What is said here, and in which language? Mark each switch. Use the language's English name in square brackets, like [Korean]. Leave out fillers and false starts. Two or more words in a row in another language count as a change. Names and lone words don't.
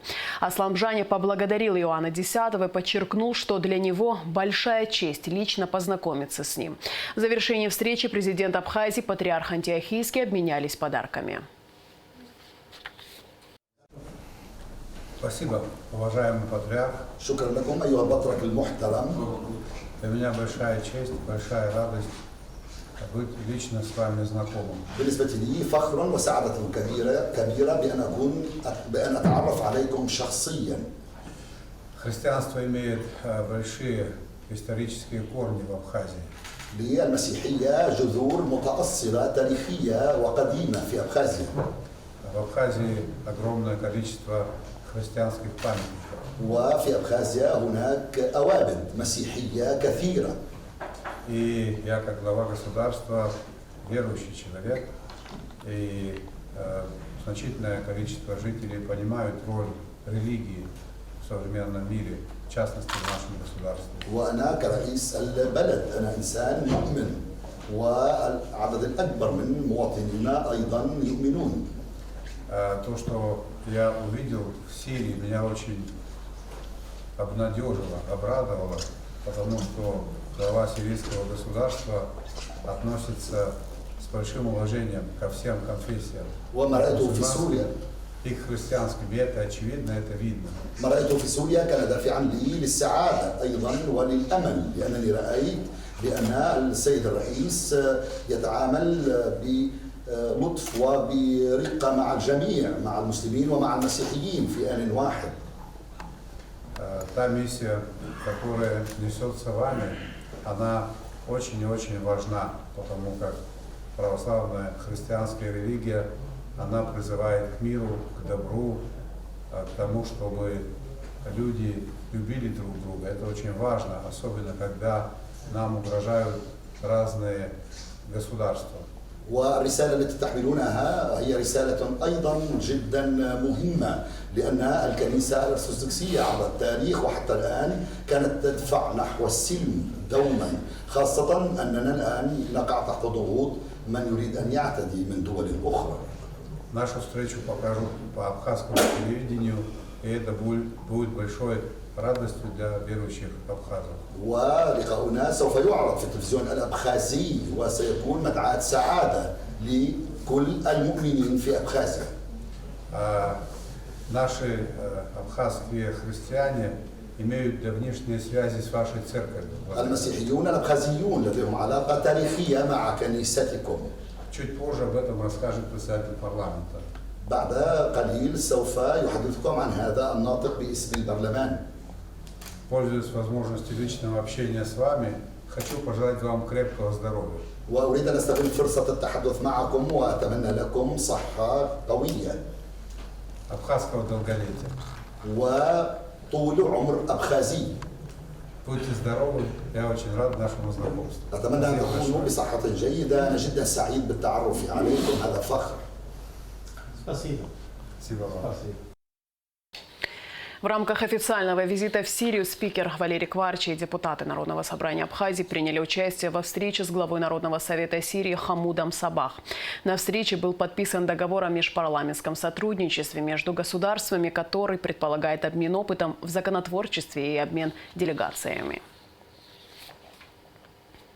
[Russian] Аслан Бжани поблагодарил Иоанна X и подчеркнул, что для него большая честь лично познакомиться с ним. В завершении встречи президент Абхазии, патриарх Антиохийский обменялись подарками. Спасибо, уважаемый патриарх. [Arabic] شكرا لكم أيها البطرك المحترم. [Russian] Для меня большая честь, большая радость быть лично с вами знакомым. [Arabic] بالنسبة لي فخر وسعادة كبيرة بأن أتعرف عليكم شخصيا. [Russian] Христианство имеет большие исторические корни в Абхазии. [Arabic] للمسيحية جذور متأصلة تاريخية وقديمة في أبخازيا. [Russian] В Абхазии огромное количество христианских памятников. [Arabic] وفي أبخازيا هناك أوابد مسيحية كثيرة. [Russian] И я, как глава государства, верующий человек, и значительное количество жителей понимают роль религии в современном мире, в частности в нашем государстве. [Arabic] وأنا كرئيس البلد أنا إنسان مؤمن والعدد الأكبر من مواطنينا أيضا يؤمنون. [Russian] То, что я увидел в Сирии, меня очень обнадежило, обрадовало, потому что глава сирийского государства относится с большим уважением ко всем конфессиям. И к христианским, и это очевидно, это видно. [Arabic] ما رأيته في سوريا كان دافعا لي للسعادة أيضا وللأمل، لأنني رأيت بأن السيد الرئيس يتعامل بلطف وبرقة مع الجميع، مع المسلمين ومع المسيحيين في آن واحد. [Russian] Та миссия, которая несется вами, она очень и очень важна, потому как православная христианская религия, она призывает к миру, к добру, к тому, чтобы люди любили друг друга. Это очень важно, особенно когда нам угрожают разные государства. [Arabic] والرسالة التي تحملونها هي رسالة أيضا جدا مهمة، لأن الكنيسة الأرثوذكسية عبر التاريخ وحتى الآن كانت تدفع نحو السلم دوما، خاصة أننا الآن نقع تحت ضغوط من يريد أن يعتدي من دول أخرى. [Russian] Нашу встречу покажут по абхазскому телевидению, и это будет большой радостью для верующих абхазов. [Arabic] ولقاؤنا سوف يعرض في التلفزيون الأبخازي وسيكون مدعاة سعادة لكل المؤمنين في أبخازيا. [Russian] Наши абхазские христиане имеют давнишние связи с вашей церковью. [Arabic] المسيحيون الأبخازيون لديهم علاقة تاريخية مع كنيستكم. [Russian] Чуть позже об этом расскажет председатель парламента. [Arabic] بعد قليل سوف يحدثكم عن هذا الناطق باسم البرلمان. [Russian] Пользуясь возможностью личного общения с вами, хочу пожелать вам крепкого здоровья. [Arabic] وأريد أن أستغل فرصة التحدث معكم وأتمنى لكم صحة قوية. [Russian] Абхазского долголетия. [Arabic] وطول عمر أبخازي. [Russian] Будьте здоровы, я очень рад нашему знакомству. [Arabic] أتمنى أن تكونوا بصحة جيدة، أنا جدا سعيد بالتعرف عليكم، هذا فخر. [Russian] Спасибо вам. В рамках официального визита в Сирию спикер Валерий Кварчи и депутаты Народного собрания Абхазии приняли участие во встрече с главой Народного совета Сирии Хамудом Сабах. На встрече был подписан договор о межпарламентском сотрудничестве между государствами, который предполагает обмен опытом в законотворчестве и обмен делегациями.